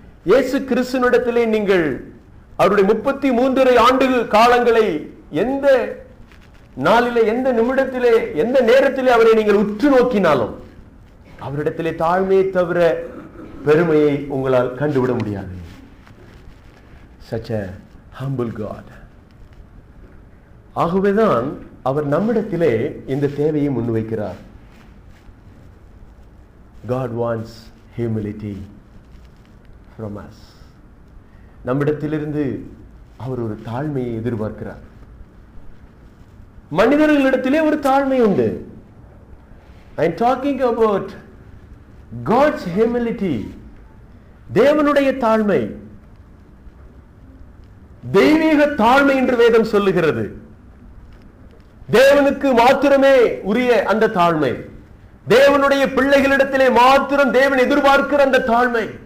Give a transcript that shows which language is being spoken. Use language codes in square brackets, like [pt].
[ta] இயேசு கிறிஸ்துவினிடத்திலே நீங்கள் அவருடைய 33 ஆண்டுகள் காலங்களை எந்த நாளிலே, எந்த நிமிடத்திலே, எந்த நேரத்திலே அவரை நீங்கள் உற்று நோக்கினாலும் அவரிடத்திலே தாழ்மையை தவிர பெருமையை உங்களால் கண்டுவிட முடியாது. [en] Such a humble God. [ta] ஆகவேதான் அவர் நம்மிடத்திலே இந்த தேவையை முன்வைக்கிறார். [en] God wants humility from us. [ta] நம்மிடத்திலிருந்து அவர் ஒரு தாழ்மையை எதிர்பார்க்கிறார். மனிதர்களிடத்திலே ஒரு தாழ்மை உண்டு. [en] I am talking about God's humility. [ta] தேவனுடைய தாழ்மை, தெய்வீக தாழ்மை என்று வேதம் சொல்லுகிறது. தேவனுக்கு மாத்திரமே உரிய அந்த தாழ்மை, தேவனுடைய பிள்ளைகளிடத்திலே மாத்திரம் தேவன் எதிர்பார்க்கிற அந்த தாழ்மை.